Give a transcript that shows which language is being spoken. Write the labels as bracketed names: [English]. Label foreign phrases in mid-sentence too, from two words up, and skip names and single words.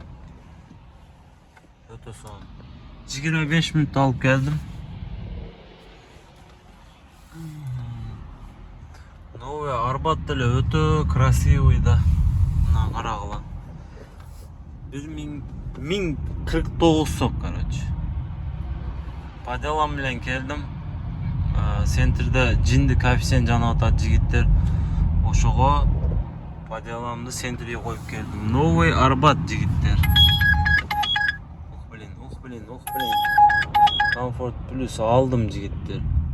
[Kyrgyz] Өтө сонун. 25 мүнөт алып келдим. Новый Арбат деле өтө красивый да. Мына карагыла. 1049 сом, короче. [Russian] По делам [Kyrgyz] менен келдим. Центрде жинди коэффициент жанып атат жигиттер. Ошого [Russian] по деламды [Kyrgyz] центрге коюп келдим. Новый Арбат жигиттер. [Russian] Ух блин. [Kyrgyz] Comfort Plus алдым жигиттер.